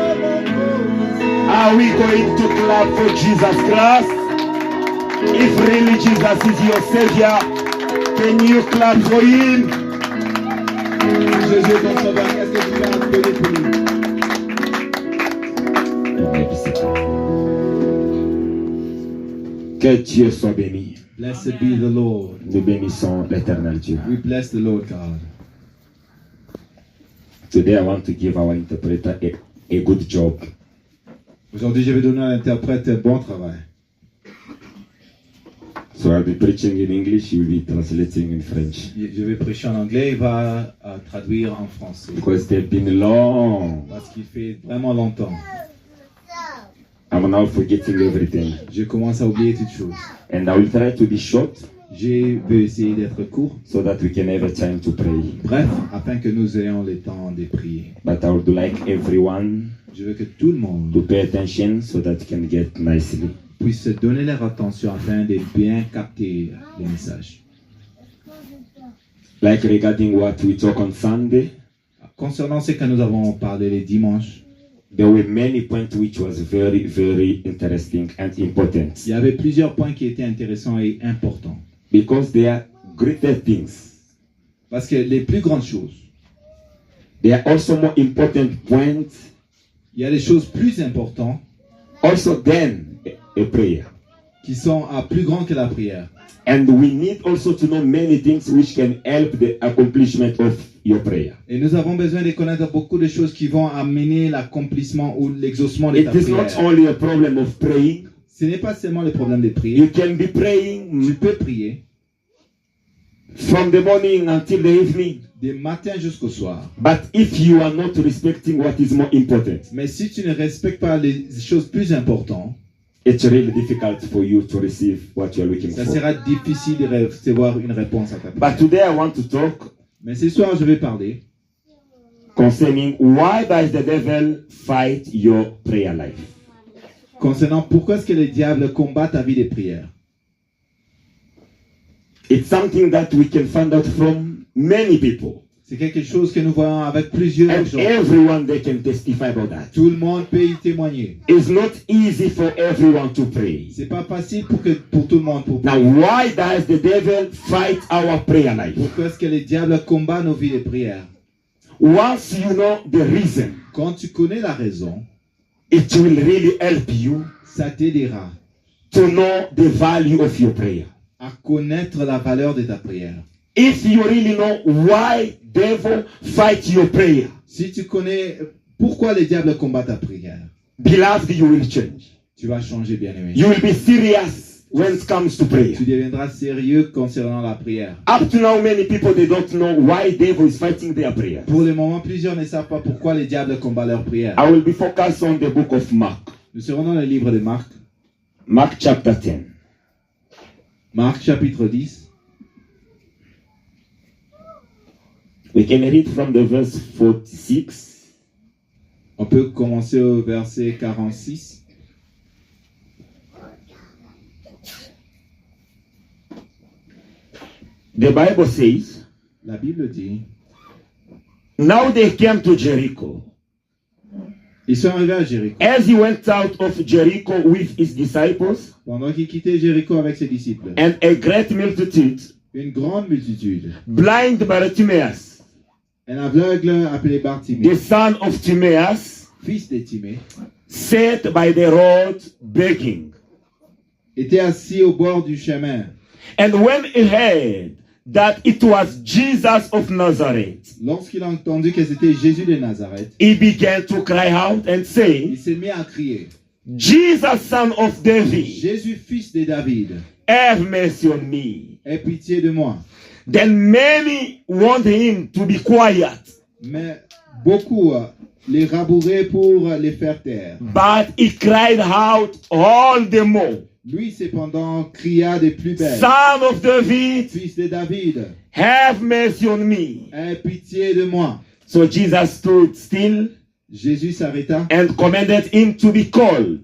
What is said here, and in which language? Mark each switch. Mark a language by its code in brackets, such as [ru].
[en] Are we going to clap for Jesus Christ? If really Jesus is your Savior, can you clap for Him? [fr] Jésus est ton sauveur, est-ce que tu vas appeler pour lui? Que Dieu soit béni. [en] Blessed be the Lord. [fr] Nous bénissons l'Éternel Dieu. [en] We bless the Lord God. Today I want to give our interpreter a good job. [fr] Aujourd'hui, je vais donner à l'interprète un bon travail. [en] So I'll be preaching in English, he will be translating in French. [fr] Je vais prêcher en anglais, il va traduire en français. [en] Because they've been long. [fr] Parce qu'il fait vraiment longtemps. [en] I'm now forgetting everything. [fr] Je commence à oublier toutes choses. [en] And I will try to be short [fr] Je vais essayer d'être court. [en] so that we can have a time to pray. [fr] Bref, afin que nous ayons le temps de prier. [en] But I would like everyone [fr] Je veux que tout le monde [en] to pay attention so that you can get nicely. [fr] puisse donner leur attention afin de bien capter le message. [en] Like regarding what we talk on Sunday, [fr] Concernant ce que nous avons parlé les dimanches, [en] there were many points which was very, very interesting and important. [fr] il y avait plusieurs points qui étaient intéressants et importants. [en] Because they are greater things. [fr] Parce que les plus grandes choses, [en] There are also more important points [fr] il y a des choses plus importantes [en] also than a prayer. [fr] qui sont plus grandes que la prière. [en] And we need also to know many things which can help the accomplishment of your prayer. [fr] Et nous avons besoin de connaître beaucoup de choses qui vont amener l'accomplissement ou l'exaucement de ta [en] It is not [fr] prière. [en] only a problem of praying. [fr] Ce n'est pas seulement le problème de prier. [en] You can be [fr] Tu [en] praying [fr] peux prier [en] from the morning until the evening. [fr] du matin jusqu'au soir. [en] But if you are not respecting what is more important, [fr] Mais si tu ne respectes pas les choses plus importantes, [en] it's really difficult for you to receive what you are looking [fr] ça [en] for. [fr] sera difficile de recevoir une réponse à ta [en] But today I want to talk [fr] Mais ce soir, je vais parler [en] concerning why does the devil fight your prayer life. [fr] concernant pourquoi est-ce que le diable combat ta vie de prière. [en] It's something that we can find out from many people. [fr] C'est quelque chose que nous voyons avec plusieurs [en] And [fr] gens. [en] everyone they can testify about that. [fr] Tout le monde peut y témoigner. [en] It's not easy for everyone to pray. [fr] C'est pas facile pour tout le monde pour [en] Now, [fr] prier. [en] why does the devil fight our prayer life? [fr] Pourquoi est-ce que le diable combat nos vies de prière? [en] Once you know the reason, [fr] Quand tu connais la raison, [en] it will really help you [fr] ça t'aidera [en] to know the value of your prayer. [fr] à connaître la valeur de ta prière. [en] If you really know why devil fight your prayer, [fr] Si tu connais pourquoi le diable combat ta prière, [en] beloved, you will change. [fr] tu vas changer, bien-aimé. [en] You will be serious when it comes to prayer. [fr] Tu deviendras sérieux concernant la prière. [en] Up to now, many people they don't know why devil is fighting their prayer. [fr] Pour le moment, plusieurs ne savent pas pourquoi le diable combat leur prière. [en] I will be focused on the book of Mark. [fr] Nous serons dans le livre de Marc. [en] Mark chapter 10. [fr] Marc chapitre 10. [en] We can read from the verse 46. [fr] On peut commencer au verset 46. [en] The Bible says, [fr] La Bible dit, [en] now they came to Jericho. [fr] ils sont arrivés à Jéricho. [en] As he went out of Jericho with his disciples [fr] Pendant qu'il quittait Jéricho avec ses disciples, [en] and a great multitude, [fr] une grande multitude, [en] blind Bartimaeus, [fr] un aveugle appelé [en] the [fr] Bartimée, [en] son of Timaeus, [fr] fils de Timée, [en] sat by the road begging. [fr] était assis au bord du chemin. [en] And when he heard that it was Jesus of Nazareth, [fr] Lorsqu'il a entendu que c'était Jésus de Nazareth, [en] he began to cry out and [fr] il [en] say, [fr] s'est mis à crier, [en] Jesus, son of David, [fr] Jésus, fils de David, [en] have mercy on me. [fr] aie pitié de moi. [en] Then many want him to be quiet, [fr] Mais beaucoup les rabouraient pour les faire taire. [en] but he cried out all the more, [fr] Lui, cependant, cria de plus belle, [en] Son of David, [fr] fils de David, [en] have mercy on me. [fr] aie pitié de moi. [en] So Jesus stood still [fr] Jésus s'arrêta [en] and commanded him to be called.